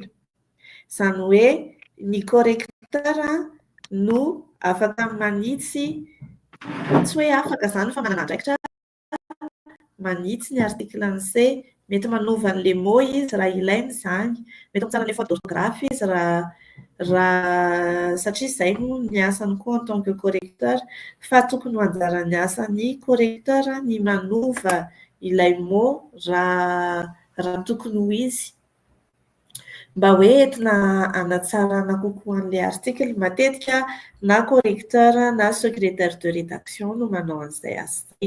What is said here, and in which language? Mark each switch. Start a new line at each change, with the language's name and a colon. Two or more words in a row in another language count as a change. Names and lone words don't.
Malagasy: Izany hoe ny correcteur no afaka manitsy, tsy hoe afaka izany fa manana andraikitra manitsy ny article an'izay, mety manova an'ilay mot izy raha ilainy izany, mety mitsara an'ilay
French: faute d'orthographe
Malagasy: izy raha satria izay no ny asany koa
French: en tant que correcteur,
Malagasy: fa tokony ho anjarany asany correcteur ny manova ilay mot raha tokony ho izy. Mba hoe entina hanatsarana kokoa an'ilay article matetika na correcteur na
French: secrétaire de rédaction
Malagasy: no manao an'izay asa izay.